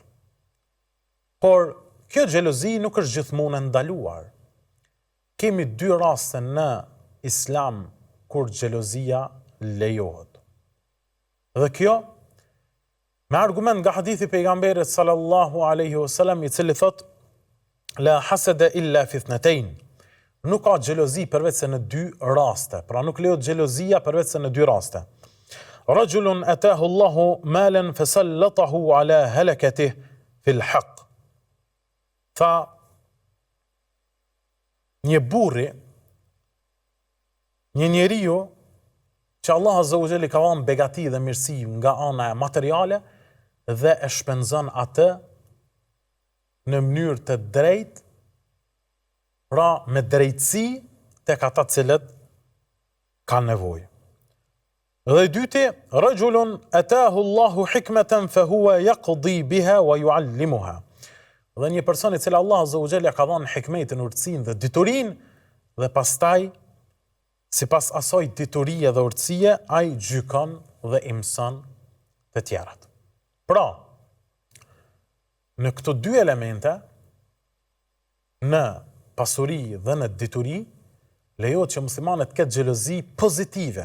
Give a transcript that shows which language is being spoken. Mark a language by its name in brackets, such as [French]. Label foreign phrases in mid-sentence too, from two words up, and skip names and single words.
[Albanian] Por kjo xhelozi nuk është gjithmonë e ndaluar. Kemi dy raste në Islam kur xhelozia lejohet. Dhe kjo me argument nga hadithi pejgamberit [Arabic] صلى الله عليه وسلم, [Albanian] i cili thot: [Arabic] لا حسد إلا في اثنتين. [Albanian] Nuk ka xhelozi përveç se në dy raste. Pra nuk lejohet xhelozia përveç se në dy raste. [Arabic] رجل آتاه الله مالا فسلطه على هلكته في الحق. [Albanian] Tha një burri, një njeriu që Allah [Arabic] عز وجل [Albanian] ka dhënë begati dhe mirësi nga ana materiale dhe e shpenzon atë në mënyrë të drejtë, pra me drejtësi tek ata të cilët kanë nevojë. Dhe i dyti, [Arabic] رجل آتاه الله الحكمة فهو يقضي بها ويعلمها. [Albanian] Dhe një person i cili Allah [Arabic] عز وجل [Albanian] ka dhënë hikmetin, urtësinë dhe diturinë, dhe pastaj sipas asaj diturie dhe urtësie ai gjykon dhe i mëson të tjerat. Pra, në këto dy elemente, në pasuri dhe në dituri, lejohet që muslimanët ketë xhelozi pozitive.